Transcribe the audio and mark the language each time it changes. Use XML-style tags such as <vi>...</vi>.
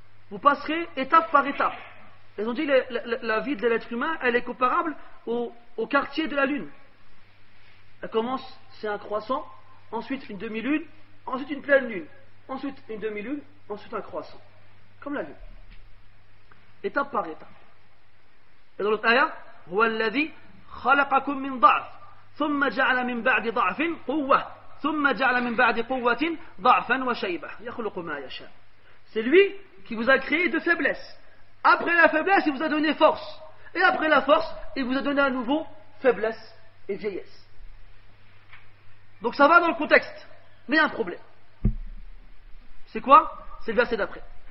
<fr>Vous passerez étape par étape. Ils ont dit la vie de l'être humain, elle est comparable au quartier de la lune. Elle commence, c'est un croissant, ensuite une demi-lune, ensuite une pleine lune, ensuite une demi-lune, ensuite un croissant. Comme la lune. Étape par étape. Et dans l'autre ayah,</fr> <ar>هو الذي خلقكم من ضعف ثم جعل من بعد ضعف قوة ثم جعل من بعد قوة ضعفا وشيبة يخلق ما يشاء.</ar> <fr>C'est lui qui vous a créé de faiblesse. Après la faiblesse, il vous a donné force. Et après la force, il vous a donné à nouveau faiblesse et vieillesse. Donc ça va dans le contexte. Mais il y a un problème. C'est quoi? C'est le verset d'après.</fr>